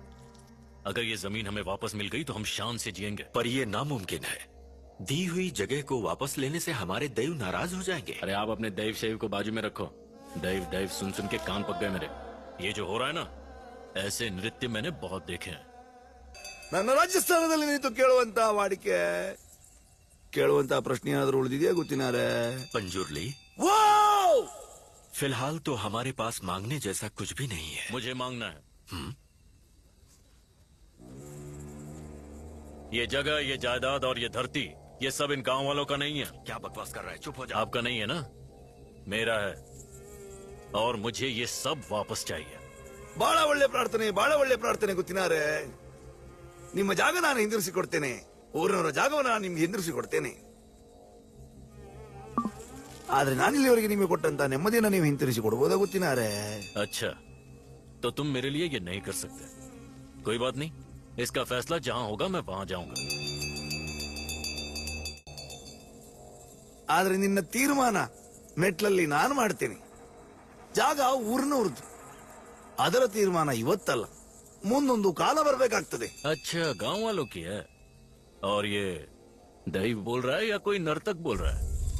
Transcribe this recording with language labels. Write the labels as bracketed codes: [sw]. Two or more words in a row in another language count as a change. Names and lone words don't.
[hi] अगर ये जमीन हमें वापस मिल गई तो हम शान से जिएंगे। पर ये नामुमकिन है। दी हुई जगह को वापस लेने से हमारे दैव नाराज हो जाएंगे। अरे आप अपने दैव शैव को बाजू में रखो। दैव दैव सुन सुन के कान पक गए मेरे। ये जो हो रहा है ना, ऐसे नृत्य मैंने बहुत देखे हैं। [kn] ನನ್ನ ರಾಜಸ್ಥಾನದಲ್ಲಿ ನಿಂತು ಕೇಳುವಂತ ವಾಡಿಕೆ ಕೇಳುವಂತ ಪ್ರಶ್ನೆ ಏನಾದರೂ ಉಳಿದಿದೆಯಾ ಗೊತ್ತಿನಾರೆ? [hi] पंजुर्ली, फिलहाल तो हमारे पास मांगने जैसा कुछ भी नहीं है। मुझे मांगना है। ये जगह, ये जायदाद और ये धरती, ये सब इन गांव वालों का नहीं है। क्या बकवास कर रहा है? चुप हो जा। आपका नहीं है ना? मेरा है, और मुझे ये सब वापस चाहिए। [kn] ಬಹಳ ಒಳ್ಳೆ ಪ್ರಾರ್ಥನೆ ಗೊತ್ತಿನಾರೆ. ನಿಮ್ಮ ಜಾಗ ನಾನು ಹಿಂದಿರಿಸಿ ಕೊಡ್ತೇನೆ. ಊರಿನವರ ಜಾಗವನ್ನು ನಾನು ನಿಮ್ಗೆ ಹಿಂದಿರಿಸಿ ಕೊಡ್ತೇನೆ. ಆದ್ರೆ ನಾನಿಲ್ಲಿವರೆಗೆ ನಿಮಗೆ ಕೊಟ್ಟಂತ ನೆಮ್ಮದಿಯನ್ನು ನೀವು ಹಿಂತಿರಿಸಿ ಕೊಡಬಹುದಾ ಗೊತ್ತಿನಾರೆ? [hi] अच्छा, तो तुम मेरे लिए ये नहीं कर सकते। कोई बात नहीं, इसका फैसला जहां होगा मैं वहां जाऊंगा। [kn] ಆದ್ರೆ ನಿನ್ನ ತೀರ್ಮಾನ ಮೆಟ್ಲಲ್ಲಿ ನಾನು ಮಾಡ್ತೇನೆ. ಜಾಗ ಊರಿನವ್ರದ್ದು. ಅದರ ತೀರ್ಮಾನ ಇವತ್ತಲ್ಲ, ಮುಂದೊಂದು ಕಾಲ ಬರಬೇಕಾಗ್ತದೆ. [hi] अच्छा, गांव वालों की है। और ये दैव बोल रहा है या कोई नर्तक बोल रहा है?